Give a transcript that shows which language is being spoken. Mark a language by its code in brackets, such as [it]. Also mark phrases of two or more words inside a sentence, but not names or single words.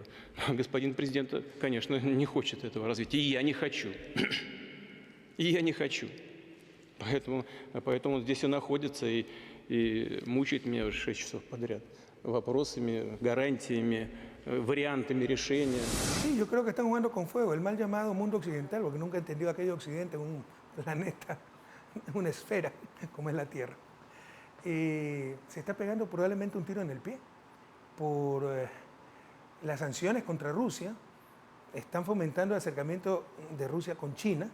[ru] Господин президент, конечно, не хочет этого развития, и я не хочу. И я не хочу. Поэтому здесь и находится и мучает меня уже 6 часов подряд вопросами, гарантиями, variantами решения. [es] Sí, yo creo que están jugando con fuego, el mal llamado mundo occidental, porque nunca he entendido aquello occidente, un planeta, una esfera, como es la Tierra. Se está pegando probablemente un tiro en el pie por las sanciones contra Rusia, están fomentando el acercamiento de Rusia con China.